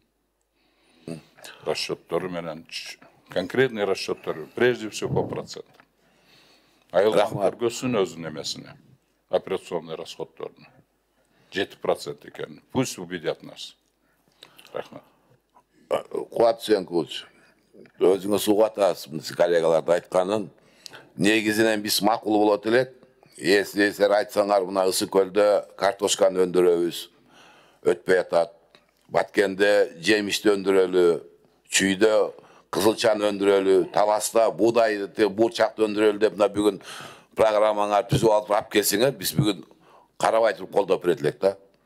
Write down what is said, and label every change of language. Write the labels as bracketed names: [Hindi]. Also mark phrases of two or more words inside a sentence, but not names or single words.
[Kyrgyz] Расчёттары менен, [Russian] конкретный расчёттары, прежде всего по процентам. [Kyrgyz] Айылдар көссүн өзүнүн эмесине, [Russian] операционный расходторуна. [Kyrgyz] 7% экен. [Russian] Пусть убедят нас. [Kyrgyz] Рахмат. Куат Сенкулович, өзүңүз угатасыз коллегаларды айтканын. Негизинен биз макул болот элек. Силер айтсаңар, мына Ысык көлдө картошканы өндүрөбүз, өтпөй атат. Баткенде жемишти өндүрөлү, чүйдө кызылчаны өндүрөлү, Таласта буудайды, бурчакты өндүрөлү деп мына бүгүн программаңар түзүп алып келсеңер, биз бүгүн карабай туруп колдоп берет элек да.